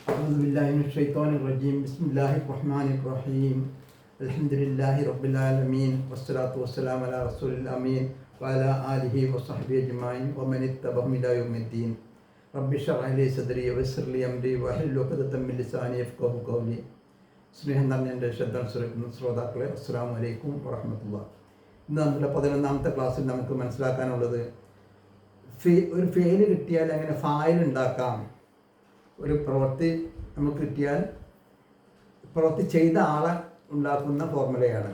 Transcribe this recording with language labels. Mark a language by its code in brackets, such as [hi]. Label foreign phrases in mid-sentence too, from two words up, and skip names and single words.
[ar] أعوذ بالله من الشيطان الرجيم. بسم الله الرحمن الرحيم. الحمد لله رب العالمين والصلاة والسلام على الرسول الأمين وعلى آله وصحبه أجمعين ومن اتبعهم إلى يوم الدين. رب اشرح لي صدري ويسر لي أمري واحلل عقدة من لساني يفقهوا قولي. [ml] സ്നേഹം നിറഞ്ഞ എൻ്റെ ശ്രദ്ധ ശ്രവിക്കുന്ന ശ്രോതാക്കളെ, [ar] السلام عليكم ورحمة الله. [ml] ഇന്ന് നമ്മുടെ 11ാമത്തെ ക്ലാസ്സിൽ നമുക്ക് മനസ്സിലാക്കാനുള്ളത് ഒരു ഫെയിൽ കിട്ടിയാൽ എങ്ങനെ ഫായിൽ ഉണ്ടാക്കാം. ഒരു പ്രവൃത്തി നമുക്ക് കിട്ടിയാൽ പ്രവൃത്തി ചെയ്ത ആളെ ഉണ്ടാക്കുന്ന ഫോർമുലയാണ്.